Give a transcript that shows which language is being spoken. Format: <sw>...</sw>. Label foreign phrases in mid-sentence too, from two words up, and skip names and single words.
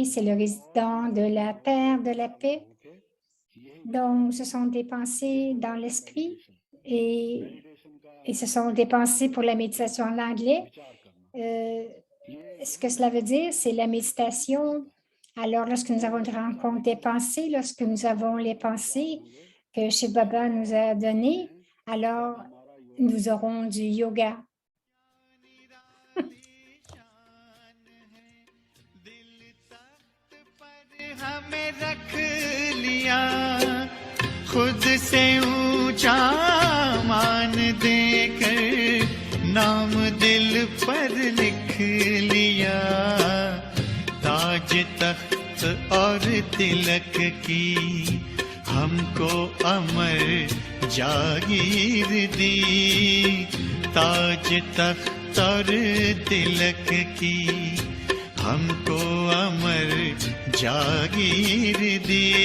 <fr>C'est le résident de la terre, de la paix. Donc, ce sont des pensées dans l'esprit et ce sont des pensées pour la méditation en anglais. Ce que cela veut dire, c'est la méditation. Alors, lorsque nous avons une rencontre des pensées, lorsque nous avons les pensées que Shiv Baba nous a données, alors nous aurons du yoga.</fr> <hi>हमें रख लिया खुद से ऊंचा मान देकर नाम दिल पर लिख लिया ताज तख्त और तिलक की हमको अमर जागीर दी ताज तख्त और तिलक की हमको अमर जागीर दी</hi>